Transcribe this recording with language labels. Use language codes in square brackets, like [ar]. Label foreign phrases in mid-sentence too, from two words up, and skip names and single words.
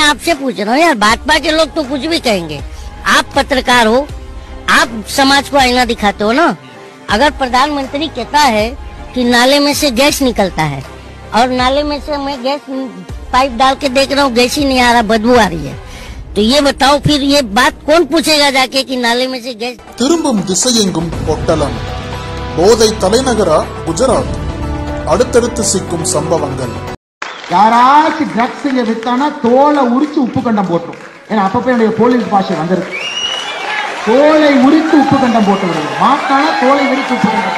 [hi] मैं आपसे पूछ रहा हूँ यार, भाजपा के लोग तो कुछ भी कहेंगे। आप पत्रकार हो, आप समाज को आईना दिखाते हो ना। अगर प्रधानमंत्री कहता है कि नाले में से गैस निकलता है और नाले में से मैं गैस पाइप डाल के देख रहा हूँ, गैस ही नहीं आ रहा, बदबू आ रही है, तो ये बताओ फिर ये बात कौन पूछेगा जाके कि नाले में से गैस? [ta] திரும்பும் திசையெங்கும் பொட்டலம். போதை தலைநகரா குஜராத். அடுத்தடுத்து சிக்கும் சம்பவங்கள். யாராச்சும் ட்ரக்ஸ் இங்க வித்தானா தோலை உரிச்சு உப்பு கண்டம் போட்டுரும். ஏன்னா அப்பப்போ என்னுடைய போலீஸ் பாஷை வந்திருக்கு. தோலை உரித்து உப்பு கண்டம் போட்டு விடுறது, மாட்டானா தோலை உரித்து உப்பு கண்டம்.